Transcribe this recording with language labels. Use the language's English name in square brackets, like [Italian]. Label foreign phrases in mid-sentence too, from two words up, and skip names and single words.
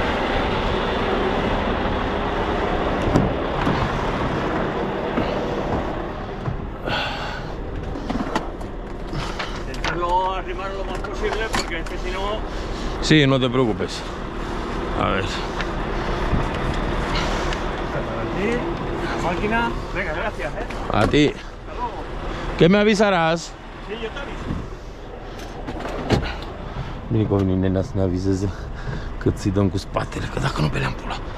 [Spanish] Intentarlo arrimar lo más posible porque es que si no... Sí, no te preocupes. A ver. La máquina, venga, gracias, A ti. Hasta luego. ¿Qué me avisarás? Sí, yo te aviso. [Romanian] Bine că vine nena să ne avizeze cât să-i dăm cu spatele, că dacă nu beleam pula.